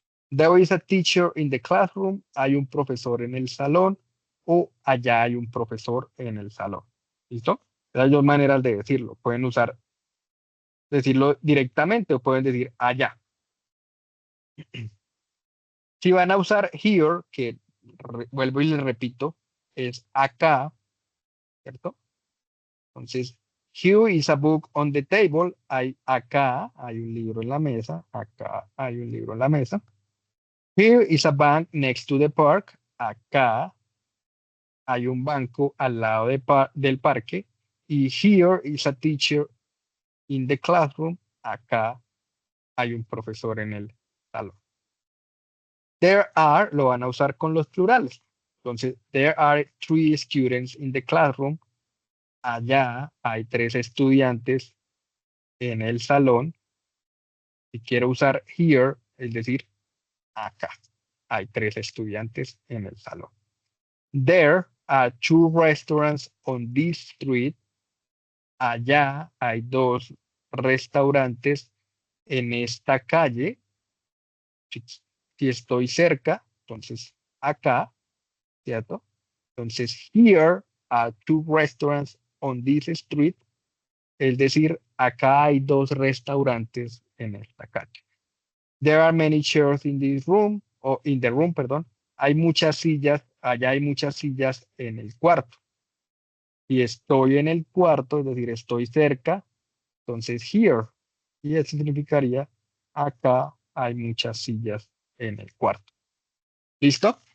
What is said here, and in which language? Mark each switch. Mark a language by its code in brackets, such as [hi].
[en] There is a teacher in the classroom, [es] hay un profesor en el salón o allá hay un profesor en el salón. ¿Listo? Hay dos maneras de decirlo. Pueden decirlo directamente o pueden decir allá. Si van a usar here, que vuelvo y les repito, es acá, ¿cierto? [en] Entonces, here is a book on the table. [es] Acá hay un libro en la mesa. Acá hay un libro en la mesa. [en] Here is a bank next to the park. [es] Acá hay un banco al lado del parque. [en] Y here is a teacher in the classroom. [es] Acá hay un profesor en el salón. There are lo van a usar con los plurales. [en] Entonces, there are 3 students in the classroom. [es] Allá hay 3 estudiantes en el salón. Si quiero usar here, es decir, acá hay 3 estudiantes en el salón. [en] There are 2 restaurants on this street. [es] Allá hay 2 restaurantes en esta calle. Si estoy cerca, entonces acá, ¿cierto? [en] Entonces, here are 2 restaurants on this street. [es] Es decir, acá hay 2 restaurantes en esta calle. [en] There are many chairs in this room, o in the room, perdón. [es] Hay muchas sillas, allá hay muchas sillas en el cuarto. Y estoy en el cuarto, es decir, estoy cerca, entonces here. Y eso significaría acá hay muchas sillas en el cuarto. ¿Listo?